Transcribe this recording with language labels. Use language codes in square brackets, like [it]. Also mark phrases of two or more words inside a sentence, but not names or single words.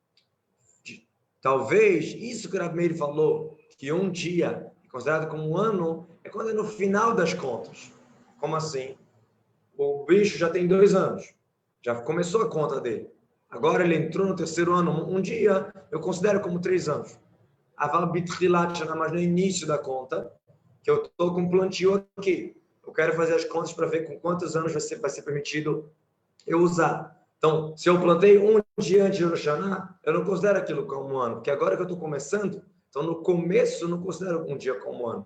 [pt] Talvez isso que o Rabi Meir falou, que um dia é considerado como um ano, é quando é no final das contas. Como assim? O bicho já tem 2 anos. Já começou a conta dele. Agora ele entrou no 3º ano. Um dia, eu considero como 3 anos. [he] אבל בתחילת שנה, [pt] mas no início da conta, que eu estou com plantio aqui. Eu quero fazer as contas para ver com quantos anos vai ser permitido eu usar. Então, se eu plantei um dia antes de Rosh Hashanah, eu não considero aquilo como um ano, porque agora que eu estou começando, então no começo eu não considero um dia como um ano.